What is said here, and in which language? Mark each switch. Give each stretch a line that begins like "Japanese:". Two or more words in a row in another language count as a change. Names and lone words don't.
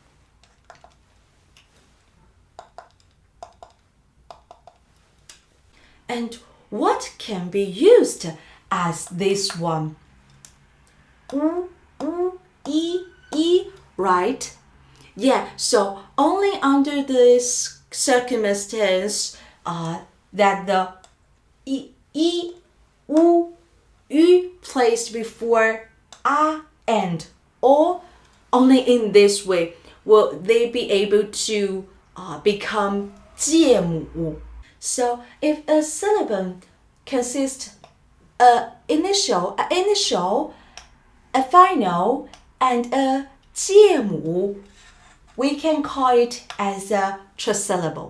English: And what can be used as this one? E, right? Yeah, so only under this circumstance that the e, u placed before a and o, only in this way will they be able to become 介母. So if a syllable consists an initial, a final, and a 介母, we can call it as a trisyllable.